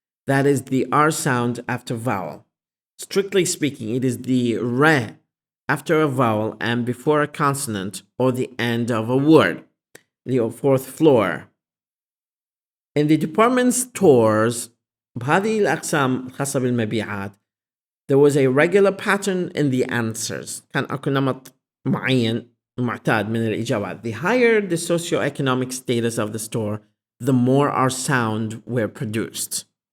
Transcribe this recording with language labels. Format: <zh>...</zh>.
<en>That is the R sound after vowel. Strictly speaking, it is the re after a vowel and before a consonant or the end of a word. اللي هو fourth floor. In the department stores</en> <ar>بهذه الأقسام الخاصة بالمبيعات</ar> <en>there was a regular pattern in the answers.</en> <ar>كان أكو نمط معين معتاد من الإجابات.</ar> <en>The higher the socioeconomic status of the store, the more our sound were produced.</en>